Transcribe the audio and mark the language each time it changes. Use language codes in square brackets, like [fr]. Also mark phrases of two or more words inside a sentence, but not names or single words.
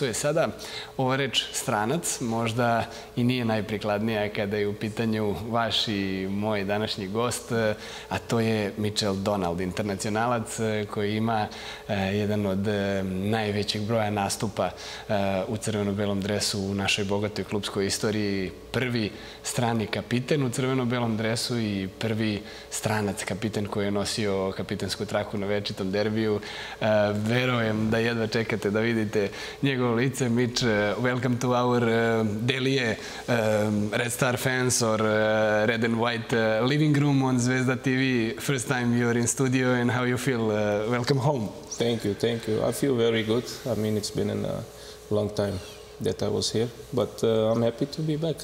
[sr] Je sada ova reč stranac možda i nije najprikladnija kada je u pitanju vaš i moj današnji gost, a to je Mičel internacionalac koji ima jedan od najvećeg broja nastupa u crveno-belom dresu u našoj bogatoj klupskoj istoriji. Prvi strani kapiten u crveno-belom dresu i prvi stranac kapiten koji je nosio kapitensku traku na večitom derbiju. Verujem da jedva čekate da vidite njegovo lice. [en] Mitch, welcome to our Delije Red Star fans or Red and White living room on Zvezda TV. First time you're in studio and how you feel? Welcome home. Thank you, thank you. I feel very good. I mean, it's been a long time that I was here, but I'm happy to be back.